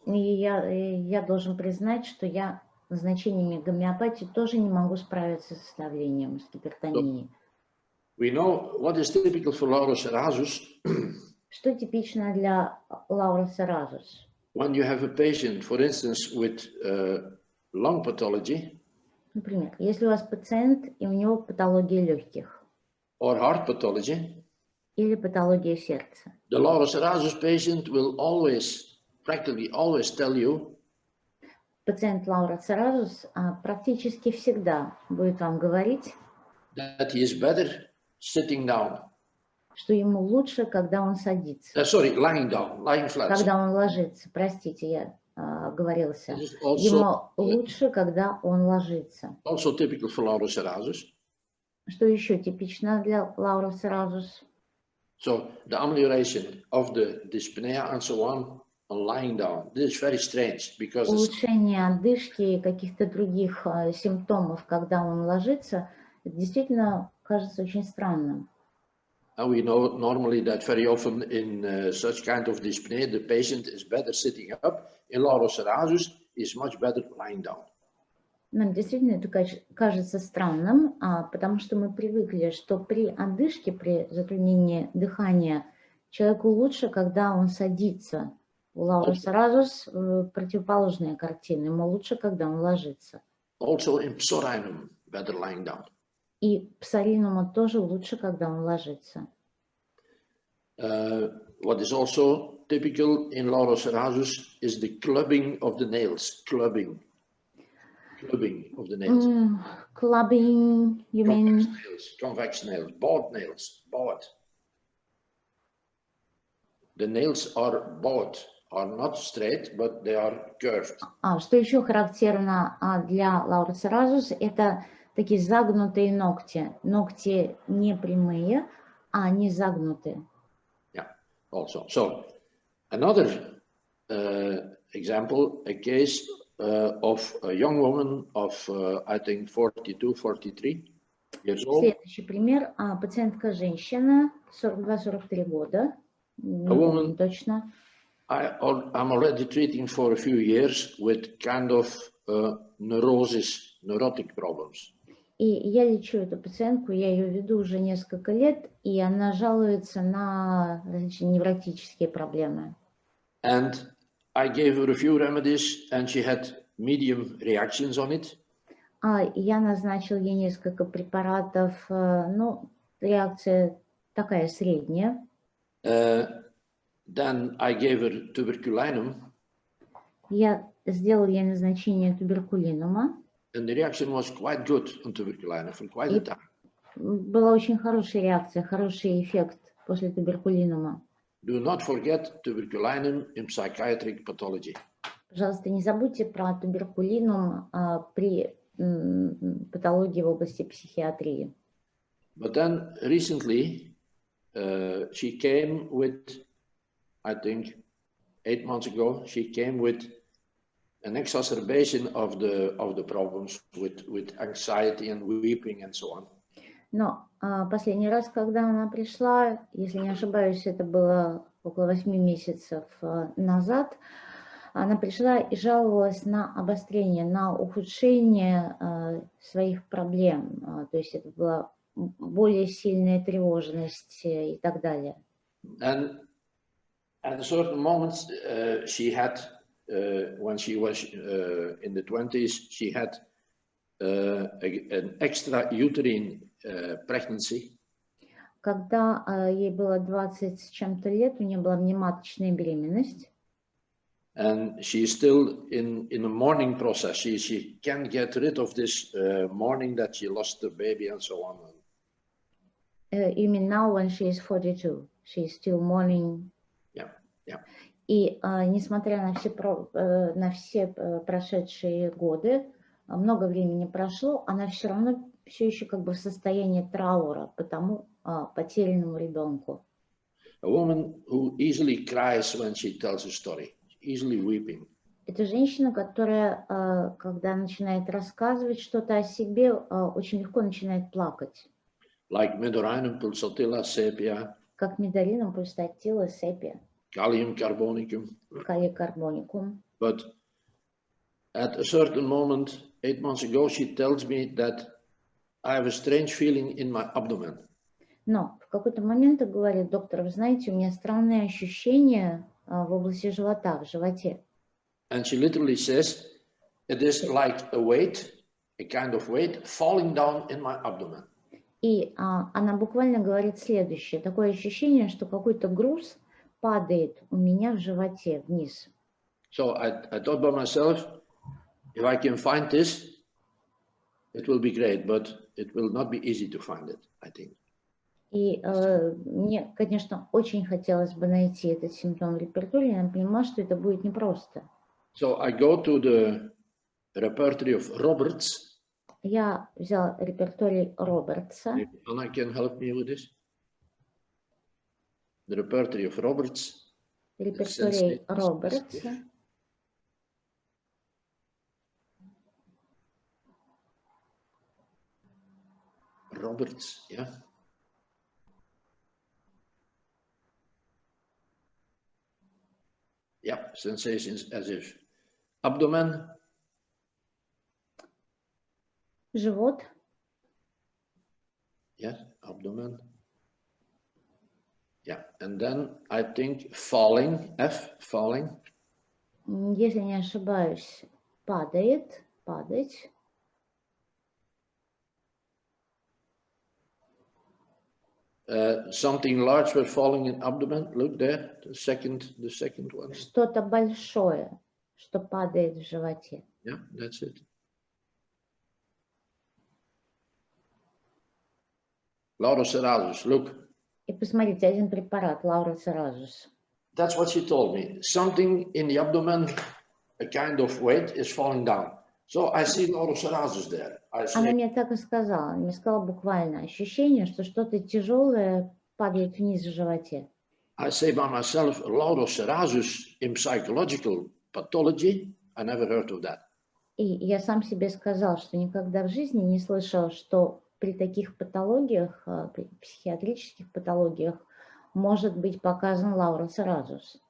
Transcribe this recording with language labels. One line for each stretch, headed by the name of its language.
Russian: И я должен признать, что я назначениями гомеопатии тоже не могу справиться с давлением, с гипертонией.
English: We know what is typical for Laurocerasus.
Russian: Что типично для Laurocerasus?
English: When you have a patient, for instance, with lung pathology,
Russian: Например, если у вас пациент, и у него патология легких
English: or heart pathology,
Russian: или патология сердца,
English: the Laurocerasus patient will practically always tell you
Russian: пациент Laurocerasus практически всегда будет вам говорить,
English: that he is better sitting down.
Russian: Что ему лучше, когда он садится.
English: Lying down, lying flat.
Russian: Когда он ложится. Простите, я оговорился.
English: Also,
Russian: Ему лучше, когда он ложится.
English: Also typical for Laurocerasus.
Russian: Что еще типично для Laurocerasus?
English: So the amelioration of the dyspnea and so on lying down. This is very strange because
Russian: улучшение одышки и каких-то других симптомов, когда он ложится, это действительно кажется очень странным.
English: And we know normally that very often in such kind of dyspnea, the patient is better sitting up. In Laurocerasus, is much better lying down.
Russian: Нам действительно это кажется странным, потому что мы привыкли, что при одышке, при затруднении дыхания, человеку лучше, когда он садится. У Laurocerasus противоположная картина, ему лучше, когда он ложится.
English: Also in psorinum, better lying down.
Russian: И псоринуму тоже лучше, когда он ложится.
English: What is also typical in Laurocerasus is the clubbing of the nails. Clubbing of the nails. Clubbing, you mean? Convex nails, bowed nails, bowed. The nails are bowed, are not straight, but they are curved.
Russian: Что еще характерно для Laurocerasus, это такие загнутые ногти. Ногти не прямые, а они загнутые.
English: Yeah, also. So, another example, a case of a young woman of, I think, 42, 43 years old.
Russian: Следующий пример. Пациентка женщина, 42-43 года. Не помню точно.
English: I'm already treating for a few years with kind of neurosis, neurotic problems.
Russian: И я лечу эту пациентку, я ее веду уже несколько лет, и она жалуется на различные невротические проблемы.
English: And I gave her a few remedies, and she had medium reactions on it.
Russian: Я назначил ей несколько препаратов, ну, реакция такая средняя.
English: Then I gave her tuberculinum.
Russian: Я сделал ей назначение туберкулинума.
English: And the reaction was quite good on tuberculinum for quite a time.
Russian: Была очень хорошая реакция, хороший эффект после туберкулинума.
English: Do not forget tuberculinum in psychiatric pathology.
Russian: Пожалуйста, не забудьте про туберкулинум при патологии в области психиатрии.
English: But then recently she came with, I think 8 months ago, she came with an exacerbation of the problems with anxiety and weeping and so on.
Russian: Но последний раз, когда она пришла, если не ошибаюсь, это было около 8 месяцев назад, она пришла и жаловалась на обострение, на ухудшение своих проблем. То есть это была более сильная тревожность и так далее.
English: And at a certain moment, she had, when she was in the 20s, she had an extrauterine pregnancy.
Russian: Когда ей было 20 с чем-то лет, у нее была внематочная беременность.
English: And she's still in a mourning process. She can't get rid of this mourning that she lost the baby and so on. You mean now when she is 42, she is still mourning? Yeah, yeah.
Russian: И несмотря на все прошедшие годы, много времени прошло, она все равно все еще как бы в состоянии траура по тому потерянному ребенку.
English: A woman who easily cries when she tells a story, easily weeping.
Russian: Это женщина, которая, когда начинает рассказывать что-то о себе, очень легко начинает плакать.
English: Like Medorinum pulsatilla sepia.
Russian: Как Medorinum pulsatilla sepia.
Latin: Kalium carbonicum. Kalium carbonicum.
English: But at a certain moment, 8 months ago, she tells me that I have a strange feeling in my abdomen.
Russian: Но в какой-то момент говорит: доктор, вы знаете, у меня странные ощущения в области живота, в животе.
English: And she literally says, it is like a weight, a kind of weight, falling down in my abdomen.
Russian: И она буквально говорит следующее: такое ощущение, что какой-то груз падает у меня в животе вниз.
English: So I thought by myself, if I can find this, it will be great, but it will not be easy to find it, I think.
Russian: И мне, конечно, очень хотелось бы найти этот симптом в репертуаре, я понимаю, что это будет непросто.
English: So I go to the repertory of Roberts.
Russian: Я взял репертуарий Робертса.
English: Anna can help me with this. The repertory of Roberts.
Russian: Репертуарий Робертса.
English: Roberts, yeah. Yeah, sensations as if abdomen.
Russian: Живот.
English: Yes, abdomen. Yeah, and then I think falling, falling.
Russian: Если не ошибаюсь, падает, падать.
English: Something large was falling in abdomen. Look there, the second one.
Russian: Что-то большое, что падает в животе.
English: Yeah, that's it. Laurocerasus, look.
Russian: И посмотрите, один препарат, Laurocerasus.
English: That's what she told me. Something in the abdomen, a kind of weight is falling down. So I see Laurocerasus there.
Russian: Она мне так и сказала. Она мне сказала буквально ощущение, что что-то тяжелое падает вниз в животе.
English: I say by myself, Laurocerasus in psychological pathology, I never heard of that.
Russian: И я сам себе сказал, что никогда в жизни не слышал, что при таких патологиях, при психиатрических патологиях, может быть показан Laurocerasus.